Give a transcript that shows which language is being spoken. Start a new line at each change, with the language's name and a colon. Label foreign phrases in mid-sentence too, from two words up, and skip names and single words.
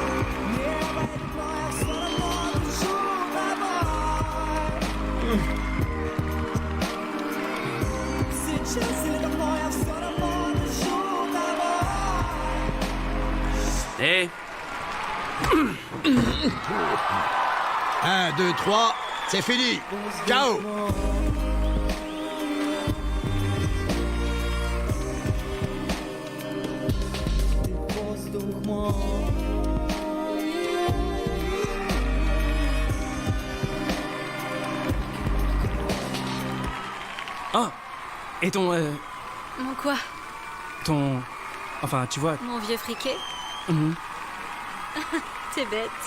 Russian: Сейчас или давно я все равно дышу тобой.
French: Et 1, 2, 3, c'est fini. Ciao.
Russian: Воздух мой. Ah!
French: Et ton... Mon quoi? ton... Enfin, tu vois... Mon vieux friquet? Mhm. T'es bête.